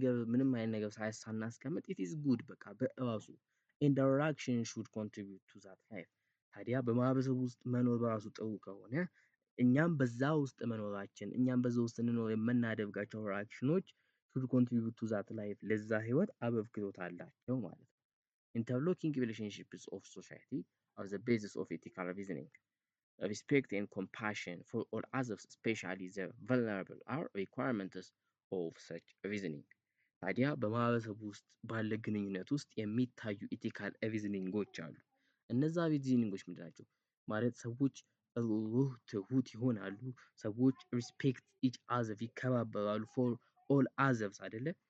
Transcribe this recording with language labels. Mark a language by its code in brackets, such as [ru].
[am] ምንም አይነት ነገር ሳናስቀምጥ [en] ኢት ኢዝ ጉድ [am] በቃ በራሱ [en] ኤንድ አወር አክሽን ሹድ ኮንትሪቢዩት ቱ ዛት ላይፍ። [am] ታዲያ በማህበረሰብ ውስጥ መኖር በራሱ ጥሩ ከሆነ እኛም በዛ ውስጥ መኖራችን እኛም በዛ ውስጥ እንኖር የምናደርጋቸው አክሽኖች ሹድ ኮንትሪቢዩት ቱ ዛት ላይፍ ለዛ ህይወት አበርክቶት አላቸው ማለት ነው። [en] ኢንተርሎኪንግ ሪሌሽንሺፕስ ኦፍ ሶሳይቲ are the basis of ethical reasoning. Respect and compassion for all others, especially the vulnerable, are requirements of such reasoning. [am] ታዲያ በማህበረሰብ ውስጥ ባለ ግንኙነት ውስጥ የሚታዩ ኢቲካል ሪዝኒንጎች አሉ። እነዛ ሪዝኒንጎች ምንድን ናቸው? ማለት ሰዎች ሩህ ትሁት ይሆናሉ፣ ሰዎች [en] ሪስፔክት ኢች አዘር [am] ይከባበራሉ፣ [en] ፎር ኦል አዘርስ [am] አይደለ?